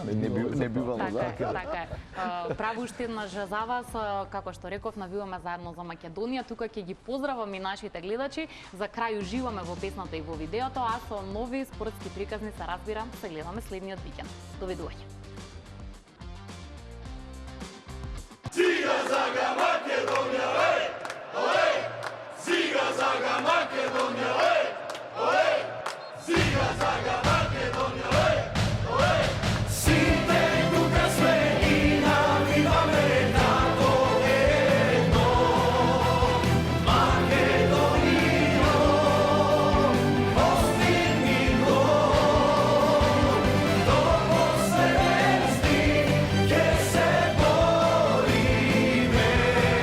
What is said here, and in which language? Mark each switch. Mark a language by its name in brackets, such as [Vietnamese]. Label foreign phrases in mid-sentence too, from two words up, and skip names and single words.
[Macedonian] Не бивало, Така да. е, така е. Право уште еднаш за вас, како што реков, навиваме заедно за Македонија. Тука ќе ги поздравам и нашите гледачи. За крај уживаме во песната и во видеото, а со нови спортски приказни се разбира, се гледаме следниот викенд. Довидување. Зига Зага Македонија, еј, еј! Зига Зага Македонија, еј, еј! Зига Зага Македонија, еј, еј! Сите тука сме и навиваме на то едно. Македонијо, постигни гол. До последности, ќе се бориме.